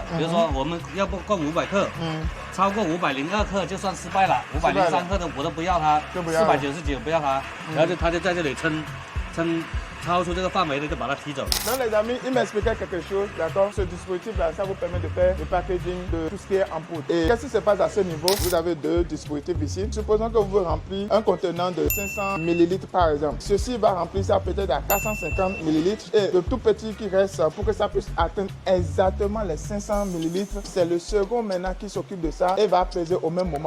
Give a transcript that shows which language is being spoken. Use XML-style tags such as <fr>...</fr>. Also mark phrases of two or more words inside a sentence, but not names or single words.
<zh>比如说我们要不共500克，超过502克就算失败了，503克的我都不要它，499不要它，然后它就在这里称。超出这个范围的就把它踢走。</zh> <fr>Donc les amis, il m'expliquait quelque chose, d'accord? Ce dispositif-là, ça vous permet de faire le packaging de tout ce qui est en poudre. Et qu'est-ce qui se passe à ce niveau? Vous avez 2 dispositifs ici. Supposons que vous voulez remplir un contenant de 500 ml par exemple. Ceci va remplir ça peut-être à 450 ml. Et le tout petit qui reste, pour que ça puisse atteindre exactement les 500 ml, c'est le second maintenant qui s'occupe de ça et va peser au même moment.</fr>